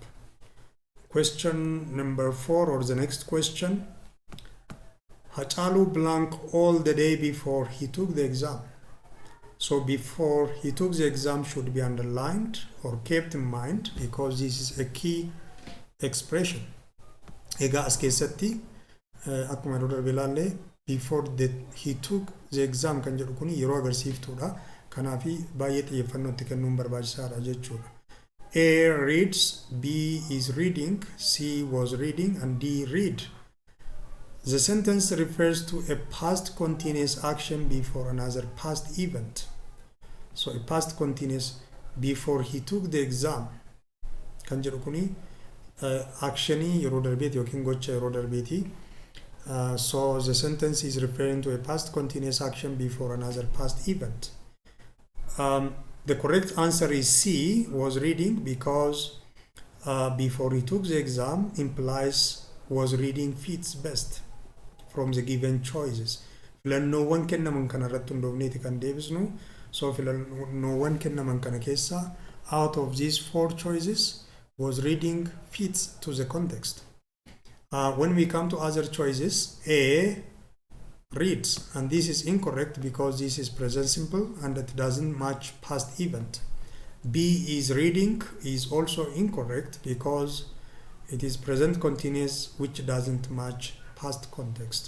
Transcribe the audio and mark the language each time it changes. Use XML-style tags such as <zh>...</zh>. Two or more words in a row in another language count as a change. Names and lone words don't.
<en>Question number 4, or the next question. Hachalu blank all the day before he took the exam. So before he took the exam should be underlined or kept in mind because this is a key expression.</en> <om>Egaa as keessatti akkuma yeroo darbe ilaalle</om> <en>before that he took the exam</en> <om>kan jedhu kun yeroo agarsiiftuudha. Kanaaf baay'ee xiyyeeffannoo itti kennuun barbaachisaadha jechuudha.</om> <en>A reads, B is reading, C was reading, and D read. The sentence refers to a past continuous action before another past event. So a past continuous before he took the exam</en> <om>kan jedhu kuni actionii yeroo darbeeti</om> <en>yookiin gocha yeroo darbeeti. So the sentence is referring to a past continuous action before another past event. The correct answer is C, was reading, because before he took the exam implies was reading fits best from the given choices.</en> <om>Filannoowwan kennaman kana irratti hundoofneeti kan deebisnu.</om> <en>So</en> <om>filannoowwan kennaman kana keessa</om> <en>out of these 4 choices was reading fits to the context. When we come to other choices, A reads, and this is incorrect because this is present simple and it doesn't match past event. B is reading is also incorrect because it is present continuous which doesn't match past context.</en>